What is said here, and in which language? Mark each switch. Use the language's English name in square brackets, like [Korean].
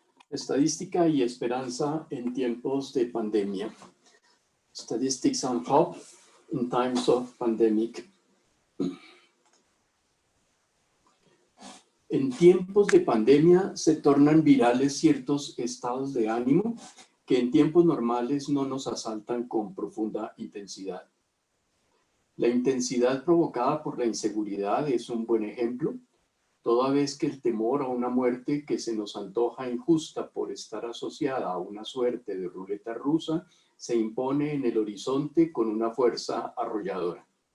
[Spanish] Estadística y esperanza en tiempos de pandemia. [English] Statistics and hope in times of pandemic. [Spanish] En tiempos de pandemia se tornan virales ciertos estados de ánimo que en tiempos normales no nos asaltan con profunda intensidad. La intensidad provocada por la inseguridad es un buen ejemplo, toda vez que el temor a una muerte que se nos antoja injusta por estar asociada a una suerte de ruleta rusa se impone en el horizonte con una fuerza arrolladora.